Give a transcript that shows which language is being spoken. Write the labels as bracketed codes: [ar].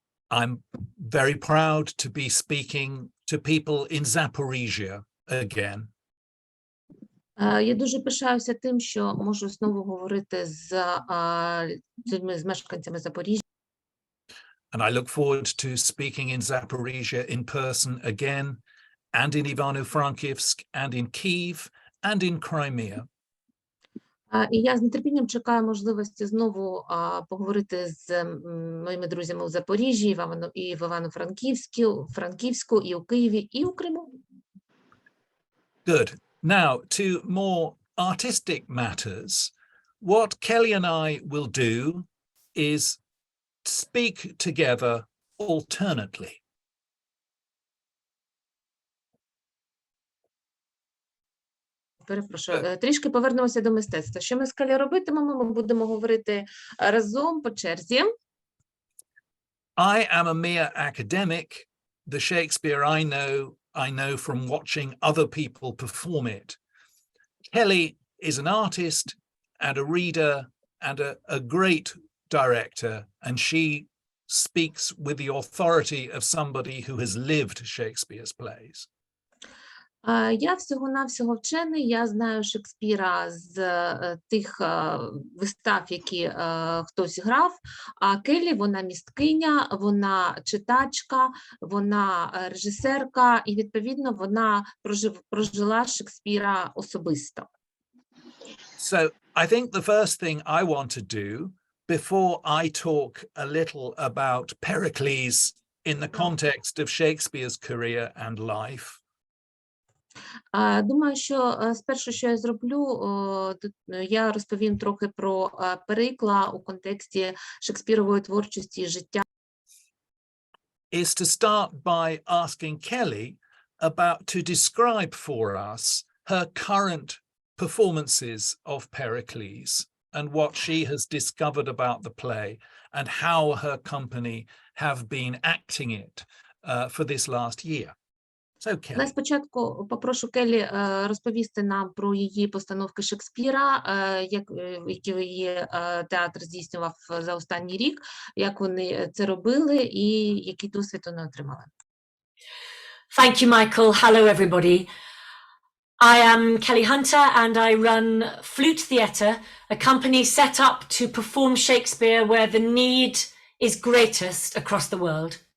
[en] I'm very proud to be speaking to people in Zaporizhia again. [uk] Я дуже пишаюся тим, що можу знову говорити з людьми, з мешканцями Запоріжжя. [en] And I look forward to speaking in Zaporizhia in person again, and in Ivano-Frankivsk, and in Kyiv, and in Crimea. [uk] І я з нетерпінням чекаю можливості знову поговорити з моїми друзями у Запоріжжі, і в Івано-Франківську, і у Києві, і у Криму. [en] Good. Now, to more artistic matters, what Kelly and I will do is speak together alternately. [uk] Перепрошую, трішки повернемося до мистецтва. Що ми з Келлі робитимемо? Ми будемо говорити разом по черзі. [en] I am a mere academic. The Shakespeare I know from watching other people perform it. Kelly is an artist and a reader and a great director, and she speaks with the authority of somebody who has lived Shakespeare's plays. [uk] Я всього-навсього вчений, я знаю Шекспіра з тих вистав, які хтось грав, а Келлі, вона місткиня, вона читачка, вона режисерка, і, відповідно, вона прожила Шекспіра особисто. [en] So I think the first thing I want to do, before I talk a little about Pericles in the context of Shakespeare's career and life, [uk] думаю, що спершу, що я зроблю, я розповім трохи про Перикла у контексті Шекспірової творчості і життя. [en] is to start by asking Kelly to describe for us her current performances of Pericles and what she has discovered about the play and how her company have been acting it for this last year. So, Kelly. [uk] Спочатку попрошу Келлі розповісти нам про її постановки Шекспіра, які її театр здійснював за останній рік, як вони це робили і який досвід вони отримали. [en] Thank you, Michael. Hello, everybody. I am Kelly Hunter and I run Flute Theatre, a company set up to perform Shakespeare where the need is greatest across the world.